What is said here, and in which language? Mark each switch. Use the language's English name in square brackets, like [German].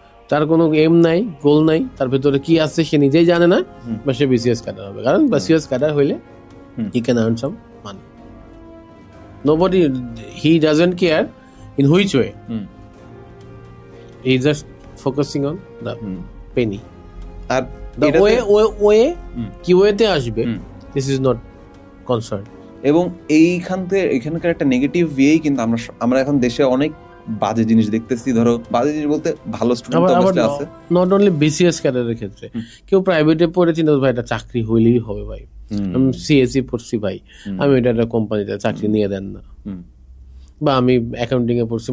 [Bangla] তার কোনো এম নাই, গোল নাই, তার ভেতরে কি আছে সে নিজেই জানে না, বা সে বিসিএস ক্যাডার হবে। কারণ বিসিএস ক্যাডার হইলে [English] He can earn some money. Nobody, he doesn't care in which way, he is just focusing on the penny. [Bangla] আর [English] The way [Bangla] কি ওয়েতে আসবে, [English] this is not concerned. [Bangla] এবং এখানকার একটা নেগেটিভ ওয়েই কিন্তু আমরা এখন দেশে অনেক বাজে জিনিস দেখতেছি। ধরো বাজে জিনিস বলতে ভালো স্টুডেন্ট তো অবশ্যই আছে, নট অনলি বিসিএস ক্যাডারের ক্ষেত্রে কেউ প্রাইভেটে পড়ে চিন্তা ভাই এটা চাকরি হইলেই হবে ভাই, আমি সিএসসি পড়ছি ভাই, আমি এটা একটা কোম্পানিতে চাকরি নিয়ে দেন না, বা আমি অ্যাকাউন্টিং এ পড়ছি,